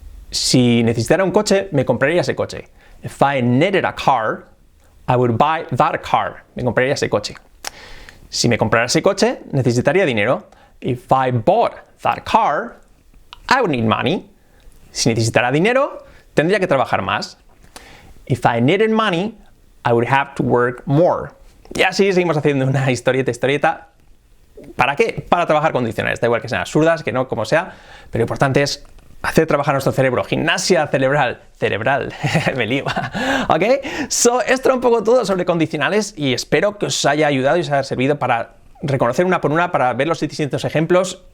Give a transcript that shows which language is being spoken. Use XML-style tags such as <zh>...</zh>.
<es>Si necesitara un coche, me compraría ese coche.</es> <en>If I needed a car, I would buy that car.</en> <es>Me compraría ese coche. Si me comprara ese coche, necesitaría dinero.</es> <en>If I bought that car, I would need money.</en> <es>Si necesitara dinero, tendría que trabajar más.</es> <en>If I needed money, I would have to work more.</en> <es>Y así seguimos haciendo una historieta. ¿Para qué? Para trabajar condicionales. Da igual que sean absurdas, que no, como sea. Pero lo importante es hacer trabajar nuestro cerebro. Gimnasia cerebral. Me lío. ¿Ok? Esto era un poco todo sobre condicionales y espero que os haya ayudado y os haya servido para reconocer una por una, para ver los distintos ejemplos</es>